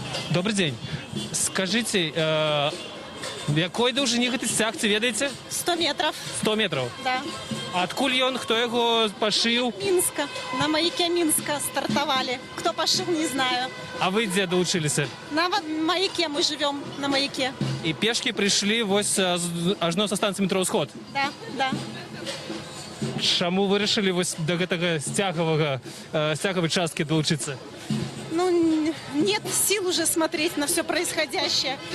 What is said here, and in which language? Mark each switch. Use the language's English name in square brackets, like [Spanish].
[Russian] Добрый день. Скажите, [Belarusian] якой даўжыні гэты сцяг, ці ведаеце? [Russian] 100 метров. 100 метров? Да. [Belarusian] А адкуль ён, хто яго пашыў? [Russian] Минска. На маяке Минска стартовали. Кто пошил, не знаю. [Belarusian] А вы дзе доўчыліся? [Russian] На маяке мы живем, на маяке. [Belarusian] І пешкі прыйшлі вось ажно са станцыі метро «Усход»? [Russian] Да, да. [Belarusian] Чаму вырашылі вось да гэтага сцягавай часткі долучыцца? [Russian] Ну, нет сил уже смотреть на все происходящее.